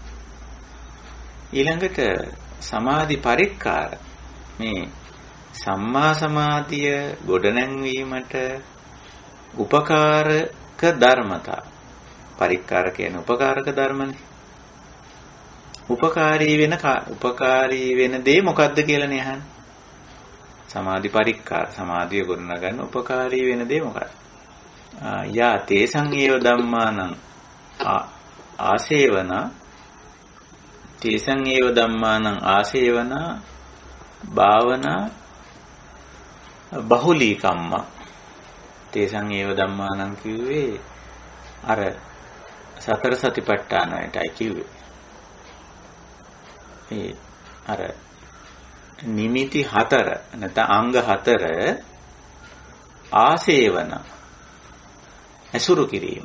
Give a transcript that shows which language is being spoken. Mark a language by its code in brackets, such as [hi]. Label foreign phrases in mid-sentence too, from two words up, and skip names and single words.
[si] ඊළඟට සමාධි පරික්කාර මේ සම්මා සමාධිය ගොඩනැන්වීමට උපකාරක ධර්මතා. පරික්කාර කියන උපකාරක ධර්මනේ. උපකාරී වෙන දේ මොකද්ද කියලා නේ අහන්නේ. සමාධි පරික්කාර සමාධිය ගොඩනගන්න උපකාරී වෙන දේ මොකක්ද? [pi] යා තේසං ඒව ධම්මානං ආසේවන තේසං ඒව ධම්මානං ආසේවන භාවනා බහුලී කම්ම තේසං ඒව ධම්මානං [si] කිව්වේ අර සතර සතිපට්ඨානයටයි කිව්වේ. ඒ අර නිමිති 4 නැත්නම් අංග 4 ආසේවන ඇසුරු කිරීම.